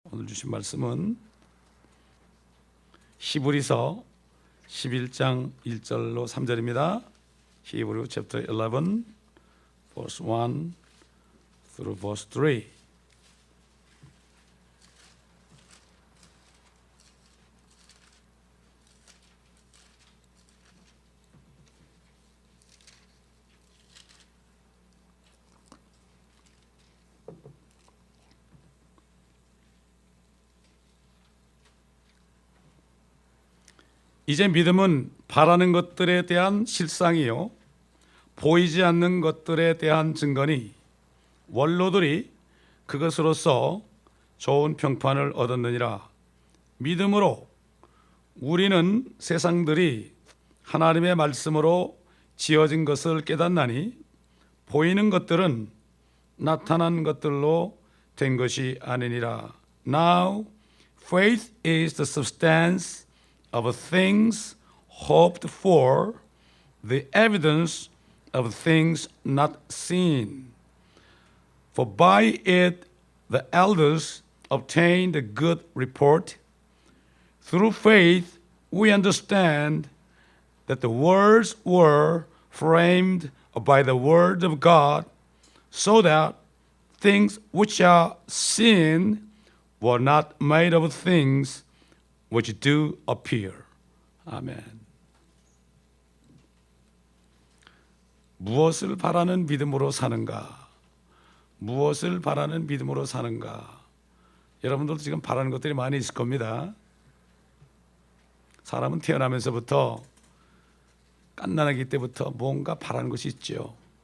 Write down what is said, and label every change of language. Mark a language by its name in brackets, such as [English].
[Korean] 오늘 주신 말씀은 히브리서 11장 1절로 3절입니다. [English] 히브리 챕터 11 verse 1 through verse 3. [Korean] 이제 믿음은 바라는 것들에 대한 실상이요 보이지 않는 것들에 대한 증거니 원로들이 그것으로서 좋은 평판을 얻었느니라. 믿음으로 우리는 세상들이 하나님의 말씀으로 지어진 것을 깨닫나니 보이는 것들은 나타난 것들로 된 것이 아니니라. [English] Now faith is the substance of things hoped for, the evidence of things not seen. For by it the elders obtained a good report. Through faith we understand that the worlds were framed by the word of God, so that things which are seen were not made of things which do appear. [Korean] 아멘. 무엇을 바라는 믿음으로 사는가? 무엇을 바라는 믿음으로 사는가? 여러분들도 지금 바라는 것들이 많이 있을 겁니다. 사람은 태어나면서부터 갓난아기 때부터 뭔가 바라는 것이 있죠.